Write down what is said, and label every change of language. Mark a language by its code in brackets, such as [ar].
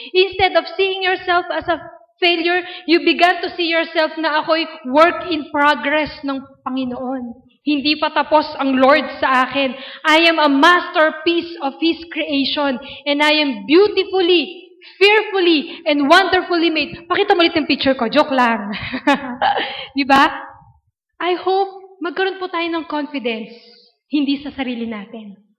[en] Instead of seeing yourself as a failure, you began to see yourself [tl] na ako'y [en] work in progress [tl] ng Panginoon. Hindi pa tapos ang Lord sa akin. [en] I am a masterpiece of His creation and I am beautifully, fearfully, and wonderfully made. [tl] Pakita mo ulit yung picture ko. Joke lang. Di ba? [en] I hope [tl] magkaroon po tayo ng confidence, hindi sa sarili natin.